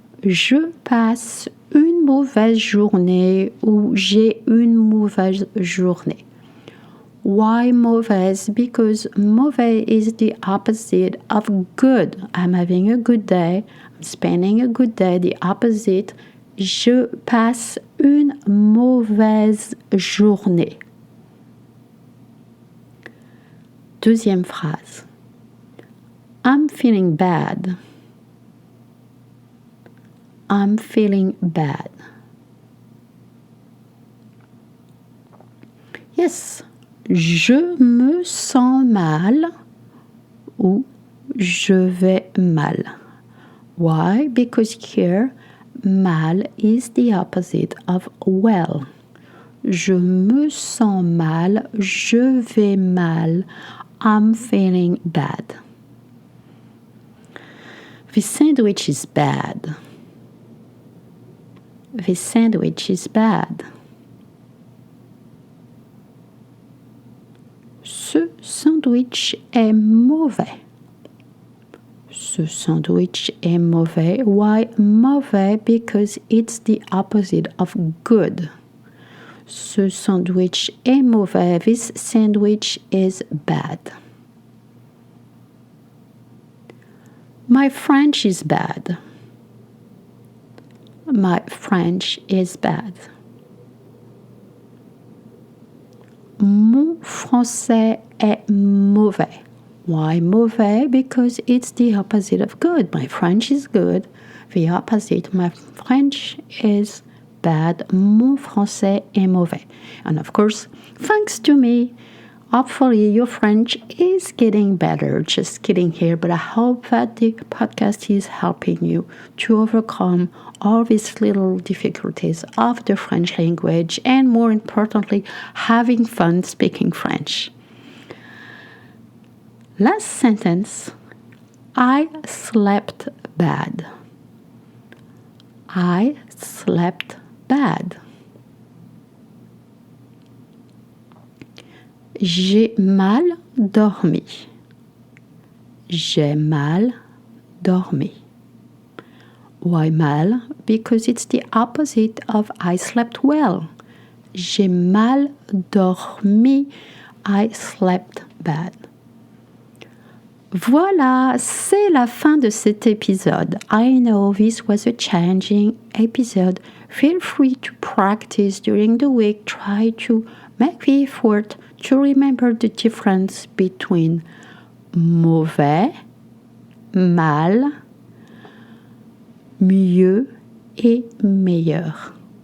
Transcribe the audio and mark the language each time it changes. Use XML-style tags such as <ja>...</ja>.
<fr>Je passe une mauvaise journée ou j'ai une mauvaise journée.</fr> <en>Why mauvaise? Because mauvais is the opposite of good. I'm having a good day. I'm spending a good day. The opposite,</en> <fr>je passe une mauvaise journée. Deuxième phrase.</fr> <en>I'm feeling bad. I'm feeling bad. Yes.</en> <fr>Je me sens mal ou je vais mal.</fr> <en>Why? Because here, mal is the opposite of well.</en> <fr>Je me sens mal, je vais mal,</fr> <en>I'm feeling bad. The sandwich is bad. The sandwich is bad.</en> <fr>Ce sandwich est mauvais. Ce sandwich est mauvais.</fr> <en>Why mauvais? Because it's the opposite of good.</en> <fr>Ce sandwich est mauvais.</fr> <en>This sandwich is bad. My French is bad. My French is bad.</en> <fr>Mon français est mauvais.</fr> <en>Why mauvais? Because it's the opposite of good. My French is good. The opposite, my French is</en> <fr>bad, mon français est mauvais.</fr> <en>And of course, thanks to me, hopefully your French is getting better. Just kidding here, but I hope that the podcast is helping you to overcome all these little difficulties of the French language and more importantly, having fun speaking French. Last sentence, I slept bad. I slept bad.</en> <fr>J'ai mal dormi. J'ai mal dormi.</fr> <en>Why mal? Because it's the opposite of I slept well.</en> <fr>J'ai mal dormi.</fr> <en>I slept bad.</en> <fr>Voilà, c'est la fin de cet épisode.</fr> <en>I know this was a challenging episode. Feel free to practice during the week. Try to make the effort to remember the difference between mauvais, mal, mieux et meilleur.</en>